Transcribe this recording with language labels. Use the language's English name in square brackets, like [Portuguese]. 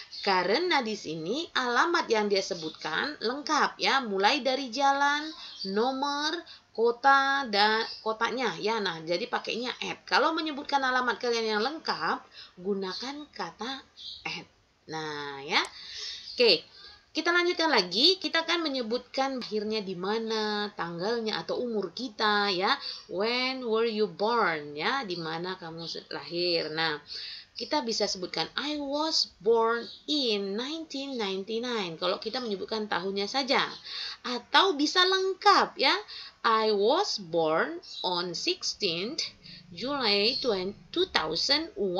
[Indonesian] Karena di sini alamat yang dia sebutkan lengkap ya, mulai dari jalan, nomor, kota dan kotanya ya. Nah, jadi pakainya at. Kalau menyebutkan alamat kalian yang lengkap, gunakan kata at. Nah, ya. Oke. Kita lanjutkan lagi, kita akan menyebutkan lahirnya di mana, tanggalnya atau umur kita ya. [English] When were you born [Indonesian] ya, di mana kamu lahir. Nah, kita bisa sebutkan [English] I was born in 1999 [Indonesian] kalau kita menyebutkan tahunnya saja. Atau bisa lengkap ya. [English] I was born on 16th July 2001.